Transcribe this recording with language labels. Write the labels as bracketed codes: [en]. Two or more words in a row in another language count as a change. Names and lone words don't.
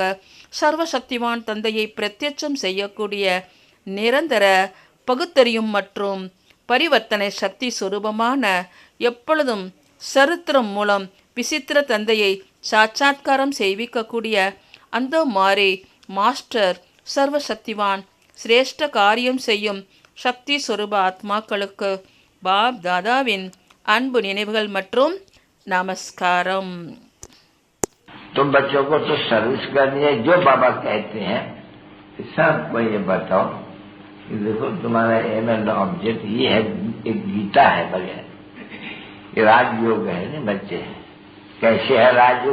[ta] மூலமாக சர்வசக்திவான் தந்தையை பிரத்யட்சம் செய்யக்கூடிய நிரந்தர பகுத்தறியும் மற்றும் பரிவர்த்தனை சக்தி சுரூபமான எப்பொழுதும் சரித்திரம் மூலம் விசித்திர தந்தையை சாட்சாத்காரம் செய்விக்கக்கூடிய அந்த மாறி மாஸ்டர் சர்வசக்திவான் சிரேஷ்ட காரியம் செய்யும் சக்தி சொரூப ஆத்மாக்களுக்கு பாப் தாதாவின் அன்பு நினைவுகள் மற்றும் நமஸ்காரம். [hi] तो बच्चों को तो सर्विस करनी है. जो बाबा कहते हैं सबको ये बताओ कि देखो तुम्हारा [en] aim and object [hi] ये है, एक गीता है बगैर ये राजयोग है ना बच्चे. कैसे है राजयोग?